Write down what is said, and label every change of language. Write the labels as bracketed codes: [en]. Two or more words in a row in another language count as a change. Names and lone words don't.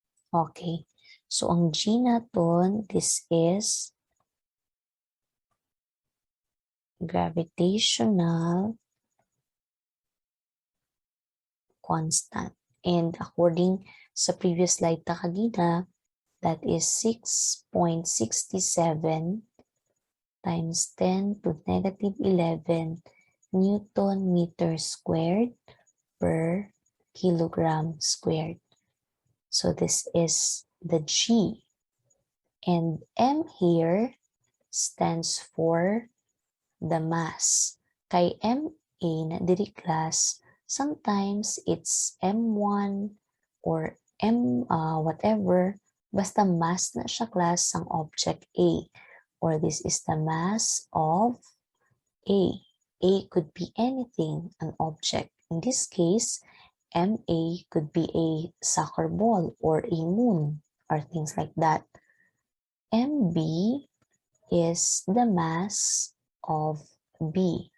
[en] Okay. So, [hil] ang G naton, [en] this is gravitational constant. And according sa previous slide [hil] ta kanina, [en] that is 6.67 times 10 to negative 11 Newton meter squared per kilogram squared. So this is the G. And M here stands for the mass. [hil] Kay MA na diri class, [en] sometimes it's M1 or whatever, [hil] basta mass na siya class ang object A. [en] Or this is the mass of A. A could be anything, an object. In this case, MA could be a soccer ball or a moon or things like that. MB is the mass of B.